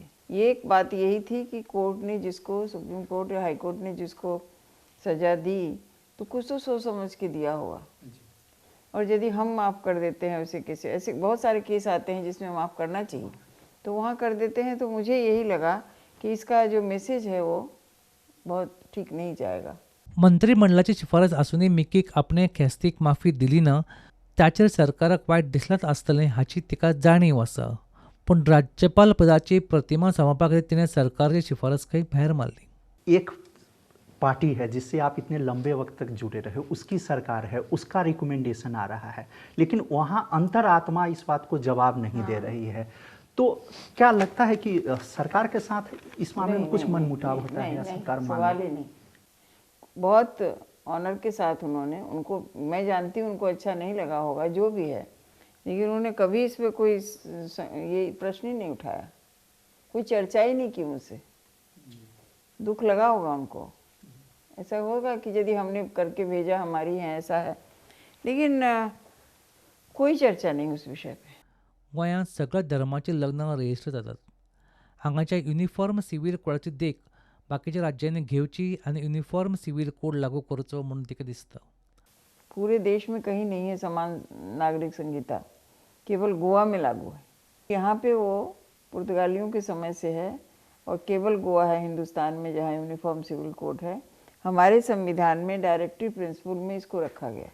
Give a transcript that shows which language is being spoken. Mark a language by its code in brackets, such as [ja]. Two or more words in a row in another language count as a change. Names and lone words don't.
[hi] ये एक बात यही थी कि कोर्ट ने जिसको, सुप्रीम कोर्ट या हाई कोर्ट ने जिसको सज़ा दी तो कुछ तो सोच समझ के दिया होगा। और यदि हम माफ़ कर देते हैं उसे कैसे, ऐसे बहुत सारे केस आते हैं जिसमें माफ़ करना चाहिए, तो वहाँ कर देते हैं। तो मुझे यही लगा कि इसका जो मैसेज है वो बहुत ठीक नहीं जाएगा। [kok] मंत्रिमंडळाची शिफारस असूनही मिकीक आपणे ख्यास्तीक माफी दिली ना, त्याचेर सरकाराक वायट दिसलाच आसतलें हाची तिका जाणीव आसा. पण राज्यपाल पदाची प्रतिमा सांबाळपा खातीर तिणें सरकारची शिफारस खंय भायर मारली. [hi] एक पार्टी है जिससे आप इतने लंबे वक्त तक जुड़े रहे, उसकी सरकार है, उसका रिकमेंडेशन आ रहा है, लेकिन वहाँ अंतरात्मा इस बात को जवाब नहीं दे रही है। तो क्या लगता है कि सरकार के साथ इस मामले में कुछ मनमुटाव होता है या सरकार सवाल ही नहीं। बहुत ऑनर के साथ उन्होंने, उनको मैं जानती हूँ, उनको अच्छा नहीं लगा होगा जो भी है, लेकिन उन्होंने कभी इस पर कोई ये प्रश्न ही नहीं उठाया, कोई चर्चा ही नहीं की मुझसे। दुख लगा होगा उनको, ऐसा होगा कि यदि हमने करके भेजा, हमारी है, ऐसा है, लेकिन कोई चर्चा नहीं उस विषय पे. [kok] गोंयांत सगळ्या धर्माची लग्नां रजिस्टर जातात. हांगाच्या युनिफॉर्म सिव्हिल कोडाची देख बाकीच्या राज्यांनी घेवची आनी युनिफॉर्म सिव्हिल कोड लागू करचो म्हणून तिका दिसता. [hi] पूरे देश में कहीं नहीं है समान नागरिक संहिता, केवल गोवा में लागू है। यहाँ पे वो पुर्तगालियों के समय से है और केवल गोवा है हिंदुस्तान में जहाँ यूनिफॉर्म सिविल कोड है। हमारे संविधान में [en] directive principle [hi] में इसको रखा गया।